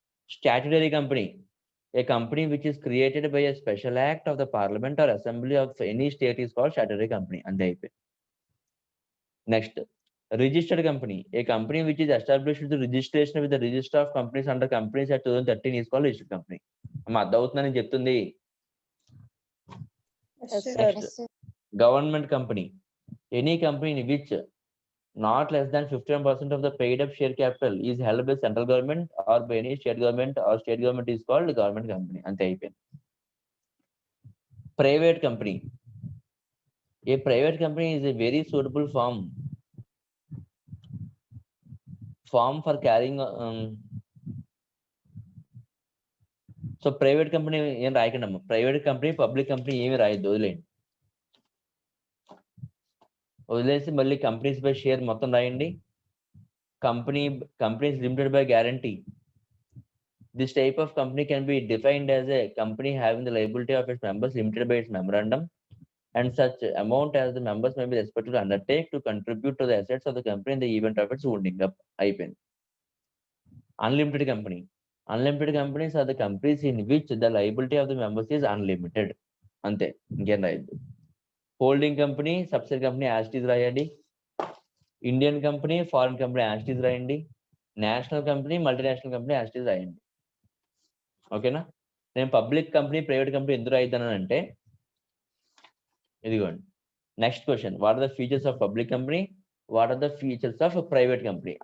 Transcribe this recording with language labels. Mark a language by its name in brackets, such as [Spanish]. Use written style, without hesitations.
[English] Statutory company, a company which is created by a special act of the parliament or assembly of any state is called statutory company. [Telugu] అంతే, అయిపోయింది. [English] Next registered company, a company which is established with registration with the register of companies under companies act 2013 is called registered company. [Telugu] అమ్మ అర్థమవుతుందని చెప్తుంది. [English] Yes, sir. Next government company, any company in which not less than 15% of the paid up share capital is held by central government or by any state government or state government is called government company. [Telugu] అంతే, అయిపోయింది. [English] private company, a private company is a very suitable form for carrying [Telugu] so private company ఏం రాయకండి అమ్మ. Private company, public company ఏమి రాయద్దు, వదిలేసి మళ్ళీ companies by share మొత్తం రాయండి. [English] Companies limited by guarantee. This type of company can be defined as a company having the liability of its members limited by its memorandum and such amount as the members may be expected to undertake to contribute to the assets of the company in the event of its winding up. [Telugu] అయిపోయింది. [English] Unlimited company. Unlimited companies are the companies in which the liability of the members is unlimited. [Telugu] అంతే, ఇంకేం రాయద్దు. Holding company, subsidiary company యాస్టీస్ రాయండి. Indian company, foreign company యాస్టీస్ రాయండి. National company, multinational company యాస్టీస్ రాయండి. ఓకేనా. [English] నేను public company, private company [Telugu] ఎందుకు రాయిద్దానంటే, ఇదిగోండి [English] Next question, what are the features of public company, what are the features of private company.